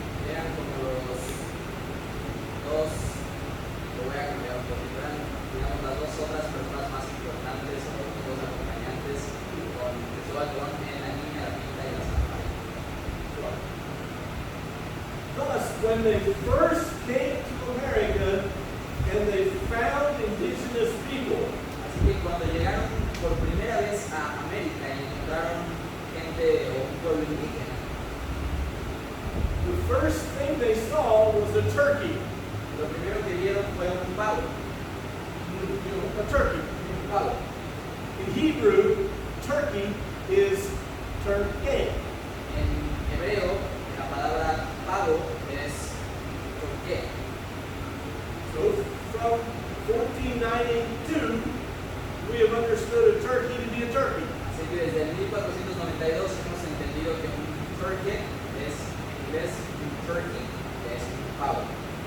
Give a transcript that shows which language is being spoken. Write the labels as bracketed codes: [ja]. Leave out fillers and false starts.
[es] eran como los dos, lo voy a cambiar un poquito, eran, digamos, las dos otras personas más importantes o los dos acompañantes con Cristóbal Colón en la Niña, la Pinta y la Santa María. [en] Thus, when they first came to America and they found indigenous people, [es] Así que cuando llegaron por primera vez a América y encontraron gente o un pueblo indígena, [en] the first thing they saw was a turkey. [es] lo primero que vieron fue un pavo. [en] A turkey. [es] Un pavo. [en] In Hebrew, turkey is turkey. [es] En hebreo, la palabra pavo es turqué. [en] So from 1492, we have understood a turkey to be a turkey. [es] Así que desde el 1492 hemos entendido que un turkey es en inglés un turkey, que es un pavo.